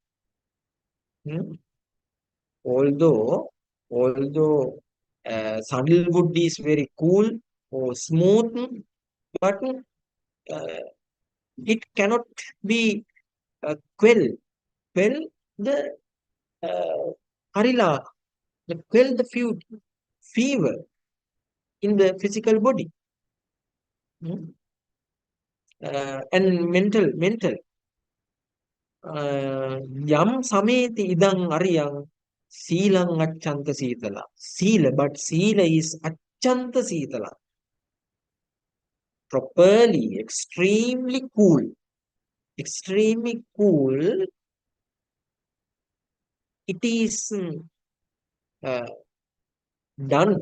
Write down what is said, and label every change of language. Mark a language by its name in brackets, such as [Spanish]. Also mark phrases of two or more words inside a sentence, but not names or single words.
[English] Although sandalwood is very cool or smooth, but it cannot be quell the harila, quell the fever in the physical body. Mm. And mental. [Pali] Yam sameti idang ariyang Sīlaṃ acchanta Sītala. [English] Sīla, but Sīla is [Pali] acchanta Sītala. [English] Properly, extremely cool. Extremely cool. It is uh, done.